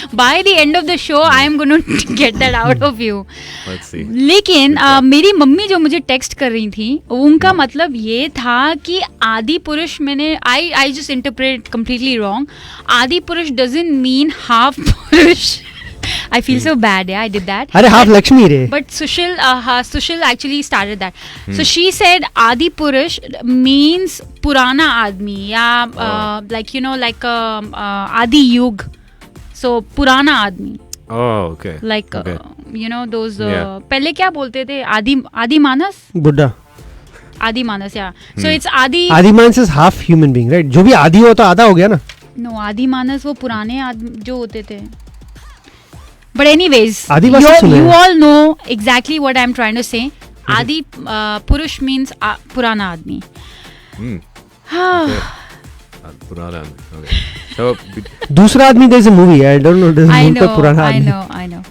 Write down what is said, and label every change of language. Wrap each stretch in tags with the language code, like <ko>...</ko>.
<en>By the end of the show I am gonna get that out of you.</en> <hi>लेकिन मेरी mummy जो मुझे text कर रही थी, उनका मतलब ये था कि आदि पुरुष, मैंने</hi> <en>I just interpret completely wrong. Adipurush doesn't mean half purush. I feel so bad. Yeah, I did that.</en> <hi>अरे half Lakshmi रे.</hi> <en>But Sushil actually started that. So she said Adi Purush means Purana Admi. Yeah, like Adi Yug. So Purana Admi. Oh, okay. Like Okay. those. Yeah.</en> <hi>पहले क्या बोलते थे? Adi Manas. बुड्ढा.</hi> <en>Adi Manas. Yeah. So it's Adi. Adi Manas is half human being, right?</en> <hi>जो भी आदि हो तो आधा हो गया ना. No, Adi Manas वो पुराने आदमी जो होते थे.</hi> <en>But anyways,</en> <hi>आदिवासी सुने</hi> <en>you</en> <hi>हैं.</hi> <en>all know exactly what I'm trying to say. Adi Purush means Purana Admi. Purana. Okay. So,</en> <hi>दूसरा आदमी</hi> <en>there's a movie. I don't know. There's a I movie called Purana Aadmi. I know.</en>